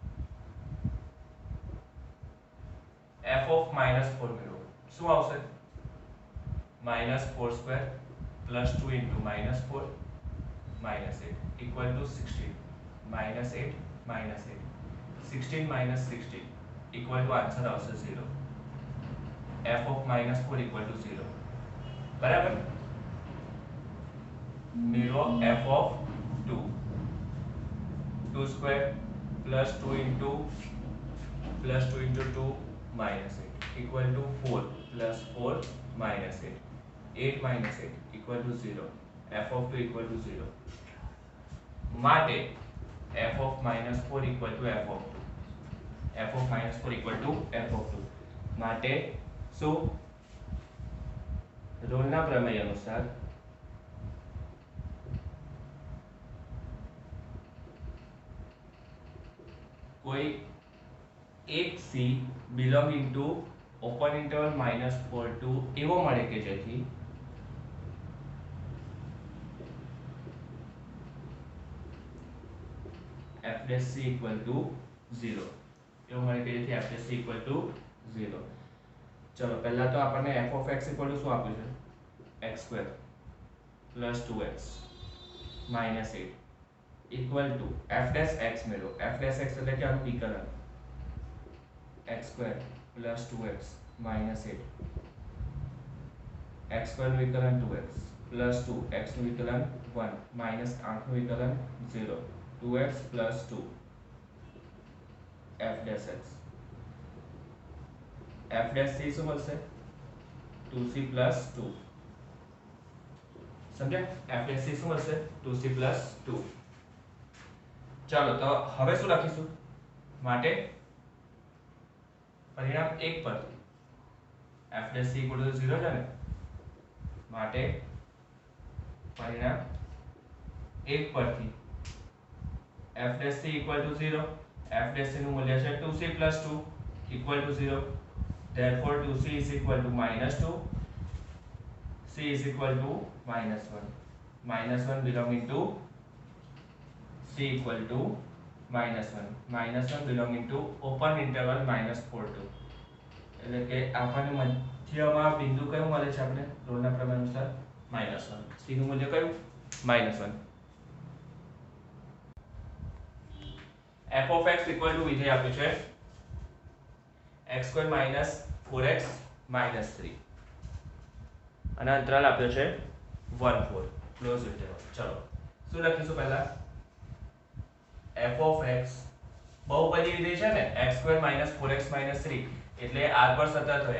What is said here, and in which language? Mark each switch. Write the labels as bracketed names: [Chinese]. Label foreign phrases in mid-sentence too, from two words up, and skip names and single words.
[English] f of [Gujarati] -4 મેળવો. શું આવશે? [English] -4 square plus 2 into -4 -8 equal to 16. -8 -8 16 minus 16 equal to આન્સર આવશે 0. f of -4 equal to 0. [Gujarati] બરાબર. મેળવો [English] f of 2. 2 square plus 2 into 2 minus 8 equal to 4 plus 4 minus 8. 8 minus 8 equal to 0. f of 2 equal to 0. માટે f of -4 equal to f of 2. f of -4 equal to f of 2. [Gujarati] માટે શું? રોલના પ્રમેય અનુસાર કોઈ એક [English] c belonging to open interval -4 to [Gujarati] એવો મળે કે જેથી [English] f dash c equal to 0. [Gujarati] એવો મળે કે જેથી [English] f dash c equal to 0. [Gujarati] ચલો પહેલા તો આપણને [English] f of x equal to [Gujarati] શું આપ્યું છે? [English] x square plus 2x minus 8 equal to f dash x મેળવો. f dash x [Gujarati] એટલે કે આનું વિકલન [English] x square plus 2x minus 8 x square [Gujarati] નું વિકલન [English] 2x plus 2 x [Gujarati] નું વિકલન [English] 1 minus 8 [Gujarati] નું વિકલન [English] 0 2x plus 2 f dash x. f dash c [Gujarati] શું મળશે? [English] 2c plus 2. [Gujarati] સમજ્યા? [English] f dash c [Gujarati] શું મળશે? [English] 2c plus 2. [Gujarati] ચાલો તો હવે શું લખીશું? માટે પરિણામ 1 પરથી [English] f dash c equal to 0 [Gujarati] છે ને? માટે પરિણામ 1 પરથી [English] f dash c equal to 0. f dash c [Gujarati] નું મૂલ્ય છે [English] 2c plus 2 equal to 0. Therefore 2c is equal to -2. c is equal to -1. -1 belonging to c equal to -1. -1 belonging to open interval -4 2. [Gujarati] એટલે કે આપણને મધ્યમાં બિંદુ કયું મળે છે? આપણે રોલના પ્રમેય અનુસાર -1. c નું મૂલ્ય કયું? -1. [English] f of x equal to [Gujarati] વિધેય આપ્યું છે [English] x square minus 4x minus 3 [Gujarati] અને અંતરાલ આપ્યો છે [English] 1 4 close interval. [Gujarati] ચલો શું લખીશું પહેલા? [English] f of x [Gujarati] બહુપદી વિધેય છે ને [English] x square minus 4x minus 3 [Gujarati] એટલે r પર સતત હોય.